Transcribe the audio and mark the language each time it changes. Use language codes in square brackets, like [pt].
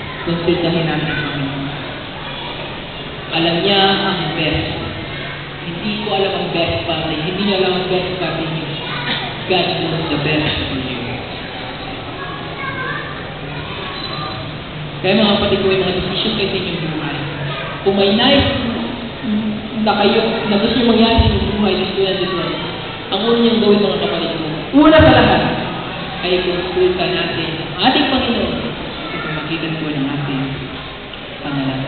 [tl] Konsultahin natin ang Panginoon. Alam niya ang best. Hindi ko alam ang best para niyo. Hindi niya alam ang best para niyo. [en] God knows the best for you. [tl] Kaya mga kapatid ko, yung mga decision kayo sa inyong buhay. Kung may nice na kayo, na gusto nyo mangyari sa inyong buhay, dito, ang una niyong gawin, mga kapatid ko, una sa lahat, ay konsulta natin ang ating Panginoon sa pamagitan po ng ating pangalan.